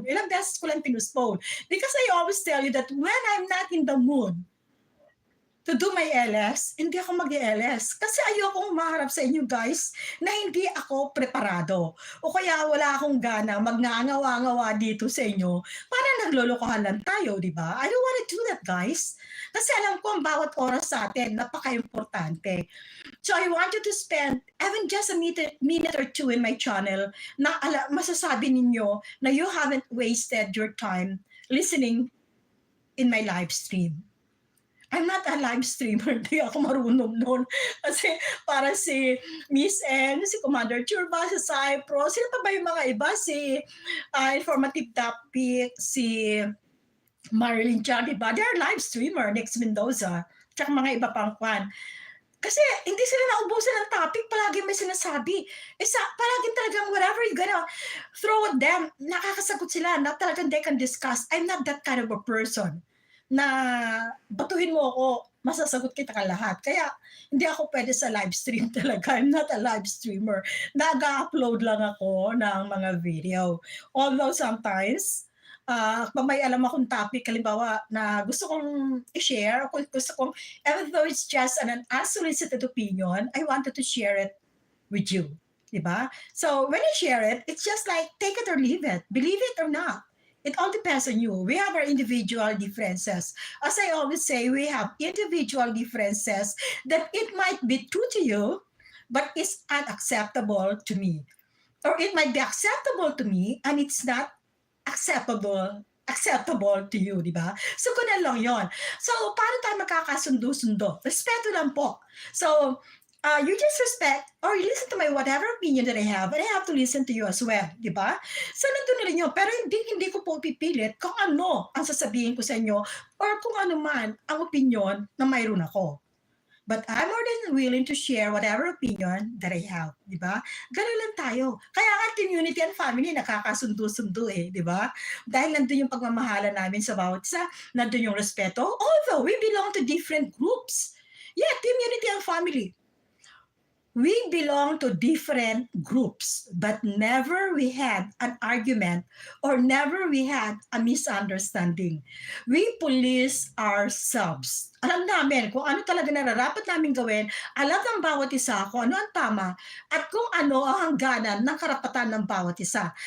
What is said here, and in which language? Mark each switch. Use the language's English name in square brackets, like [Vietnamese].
[English] Ilang beses ko lang pinuspone. Because I always tell you that when I'm not in the mood to do my LS, hindi ako mag-LS. [Filipino] Kasi ayokong maharap sa inyo guys na hindi ako preparado. O kaya wala akong gana magngangawa-ngawa dito sa inyo para naglolokohan lang tayo, di ba? [English] I don't wanna do that, guys. [Filipino] Kasi alam ko ang bawat oras sa atin, napaka-importante. [English] So I want you to spend even just a minute or two in my channel na masasabi ninyo na you haven't wasted your time listening in my live stream. [Filipino] I'm not a live streamer, hindi ako marunong noon. Kasi para si Miss N, si Commander Churba, si Cypro, sino pa ba yung mga iba? Si Informative Topic, si Marilyn Chia, diba? They're live streamer, Next Mendoza, tsaka mga iba pang kwan. Kasi hindi sila naubusan ng topic, palagi may sinasabi. [English] Palagi talagang whatever you're gonna throw at them, nakakasagot sila, na talagang they can discuss. [Filipino] I'm not that kind of a person na batuhin mo ako, masasagot kita ka lahat. Kaya hindi ako pwede sa live stream talaga. I'm not a live streamer. Nag-upload lang ako ng mga video. [English] Although sometimes, kung may alam akong topic, halimbawa, na gusto kong i-share, even though it's just an unsolicited opinion, I wanted to share it with you. Diba? So when I share it, it's just like, take it or leave it. Believe it or not. It all depends on you. We have our individual differences. As I always say, we have individual differences that it might be true to you, but it's unacceptable to me. Or it might be acceptable to me, and it's not acceptable to you, di ba? So, ganun lang yon. [Filipino] So, paano tayo magkakasundo-sundo? Respeto lang po. [English] So, you just respect or you listen to my whatever opinion that I have, and I have to listen to you as well, di ba? [Filipino] So, nandun na rin yun. Pero hindi ko po pipilit kung ano ang sasabihin ko sa inyo or kung ano man ang opinion na mayroon ako. [English] But I'm more than willing to share whatever opinion that I have, di ba? Ganun lang tayo. [Filipino] Kaya nga community and family nakakasundo-sundo di ba? Dahil nandun yung pagmamahala namin sa bawat isa, nandun yung respeto. [English] Although we belong to different groups. Yeah, community and family. We belong to different groups, but never we had an argument or never we had a misunderstanding. We police ourselves. [Filipino] Alam namin kung ano talaga nararapat namin gawin, alam ng bawat isa kung ano ang tama at kung ano ang hangganan ng karapatan ng bawat isa.